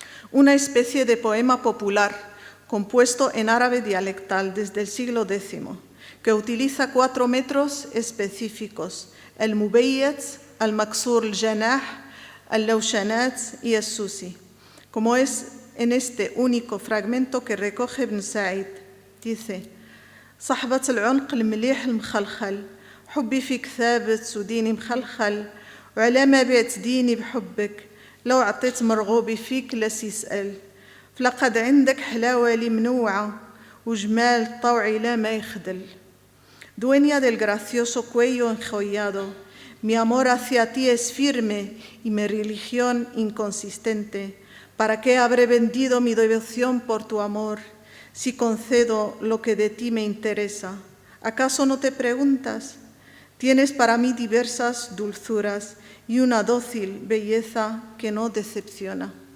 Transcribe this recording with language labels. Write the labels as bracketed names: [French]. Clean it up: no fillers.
[Spanish] una especie de poema popular compuesto en árabe dialectal desde el siglo X, que utiliza 4 métodos específicos: el mubayyat, el maksur al-janah, el lawshanat y el susi, como es en este único fragmento que recoge Ibn Sa'id. Dice: [Arabic] صحبة العنق المليح المخلخل حبي فيك ثابت وديني مخلخل وعلى ما بعت ديني بحبك لو عطيت مرغوبي فيك لس يسأل فلقد عندك حلاوة لي منوعة وجمال طوعي لا ما يخدل. [Spanish] Dueña del gracioso cuello enjollado, mi amor hacia ti es firme y mi religión inconsistente. ¿Para qué habré vendido mi devoción por tu amor si concedo lo que de ti me interesa? ¿Acaso no te preguntas? Tienes para mí diversas dulzuras y una dócil belleza que no decepciona.